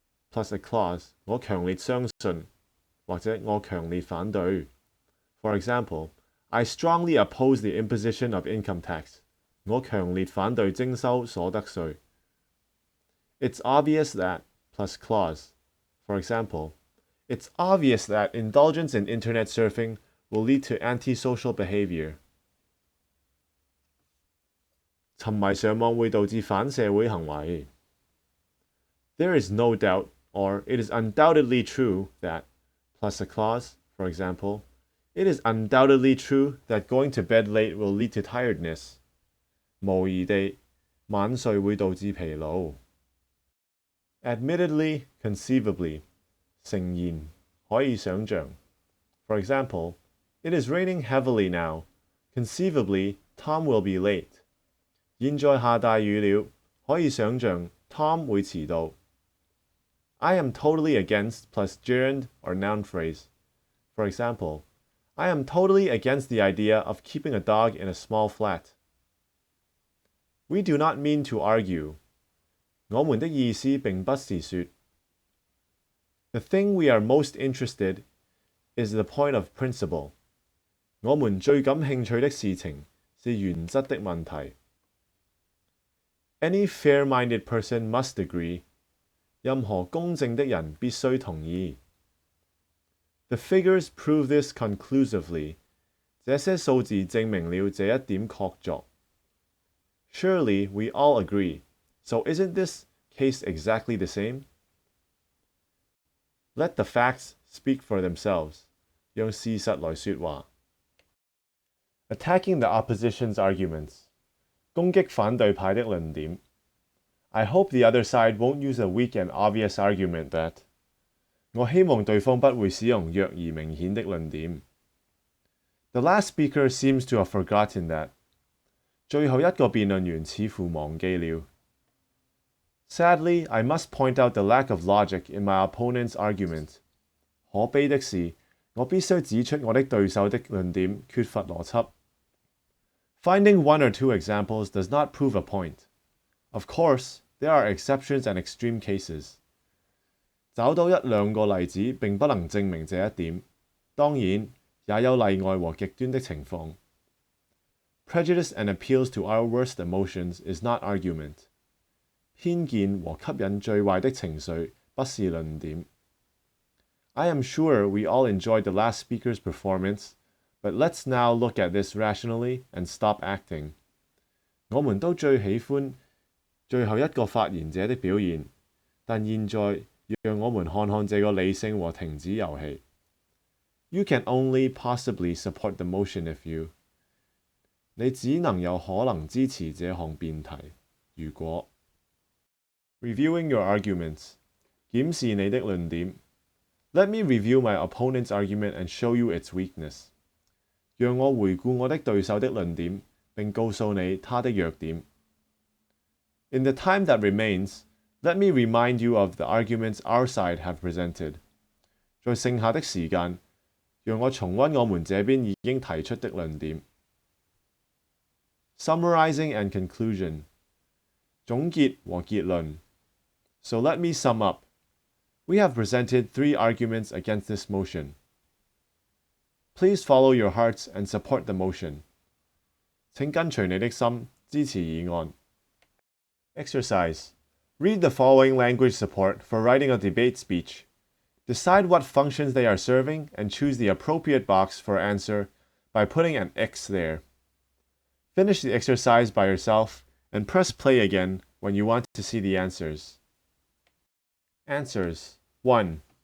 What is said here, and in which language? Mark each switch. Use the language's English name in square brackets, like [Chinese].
[English] Plus a clause, [Chinese] 我強烈相信，或者我強烈反對。 [English] For example, I strongly oppose the imposition of income tax. [Chinese] 我強烈反對徵收所得稅。 [English] It's obvious that plus clause. For example, it's obvious that indulgence in internet surfing will lead to antisocial behavior. [Chinese] 沉迷上網會導致反社會行為。 [English] There is no doubt, or it is undoubtedly true that, plus a clause, for example, it is undoubtedly true that going to bed late will lead to tiredness. [Chinese] 無疑地，晚睡會導致疲勞。 [English] Admittedly, conceivably, [Chinese] 誠然，可以想像。 [English] For example, it is raining heavily now. Conceivably, Tom will be late. [Chinese] 現在下大雨了，可以想像 Tom 會遲到。 [English] I am totally against plus gerund or noun phrase. For example, I am totally against the idea of keeping a dog in a small flat. We do not mean to argue. [Chinese] 我們的意思並不是說。 [English] The thing we are most interested is the point of principle. [Chinese] 我們最感興趣的事情是原則的問題。 [English] Any fair-minded person must agree. [Chinese] 任何公正的人必須同意。 [English] The figures prove this conclusively. [Chinese] 這些數字證明了這一點確鑿。 [English] Surely we all agree. So isn't this case exactly the same? Let the facts speak for themselves. [Chinese] 讓事實來說話。 [English] Attacking the opposition's arguments. [Chinese] 攻擊反對派的論點。 [English] I hope the other side won't use a weak and obvious argument that. [Chinese] 我希望對方不會使用弱而明顯的論點。 [English] The last speaker seems to have forgotten that. [Chinese] 最後一個辯論員似乎忘記了。 [English] Sadly, I must point out the lack of logic in my opponent's argument. [Chinese] 可悲的是，我必須指出我的對手的論點缺乏邏輯。 [English] Finding one or two examples does not prove a point. Of course, there are exceptions and extreme cases. [Chinese] 找到一兩個例子並不能證明這一點。當然，也有例外和極端的情況。 [English] Prejudice and appeals to our worst emotions is not argument. [Chinese] 偏見和吸引最壞的情緒不是論點。 [English] I am sure we all enjoyed the last speaker's performance, but let's now look at this rationally and stop acting. [Chinese] 我們都最喜歡最後一個發言者的表現，但現在讓我們看看這個理性和停止遊戲。 [English] You can only possibly support the motion if you. [Chinese] 你只能有可能支持這項辯題，如果。 [English] Reviewing your arguments. [Chinese] 檢視你的論點。 [English] Let me review my opponent's argument and show you its weakness. [Chinese] 讓我回顧我的對手的論點，並告訴你他的弱點。 [English] In the time that remains, let me remind you of the arguments our side have presented. [Chinese] 在剩下的時間，讓我重溫我們這邊已經提出的論點。 [English] Summarizing and conclusion. [Chinese] 總結和結論。 [English] So let me sum up. We have presented 3 arguments against this motion. Please follow your hearts and support the motion. [Chinese] 請跟隨你的心，支持議案。 [English] Exercise. Read the following language support for writing a debate speech. Decide what functions they are serving and choose the appropriate box for answer by putting an X there. Finish the exercise by yourself and press play again when you want to see the answers. Answers. 1.